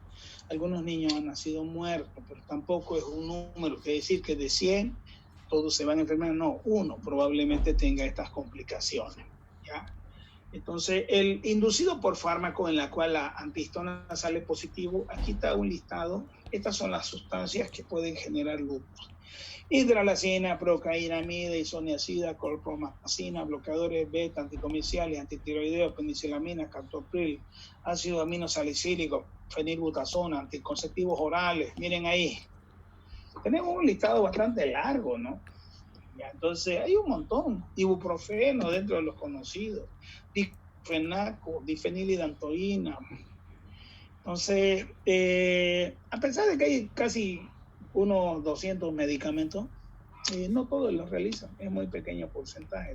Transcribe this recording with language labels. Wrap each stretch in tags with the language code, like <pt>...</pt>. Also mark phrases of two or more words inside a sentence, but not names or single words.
<es>Algunos niños han nacido muertos, pero tampoco es un número, que decir que de 100 todos se van a enfermar. No, uno probablemente tenga estas complicaciones, ¿ya? Entonces, el inducido por fármaco en la cual la antihistona sale positivo, aquí está un listado. Estas son las sustancias que pueden generar lupus. Hidralacina, procainamida, isoniazida, clorpromazina, bloqueadores beta, anticomerciales, antitiroideos, penicillamina, captopril, ácido aminosalicílico, fenilbutazona, anticonceptivos orales. Miren ahí. Tenemos un listado bastante largo, ¿no? Ya, entonces hay un montón, ibuprofeno dentro de los conocidos, difenaco, difenilidantoína. Entonces, a pesar de que hay casi unos 200 medicamentos, no todos los realizan, es muy pequeño porcentaje.</es>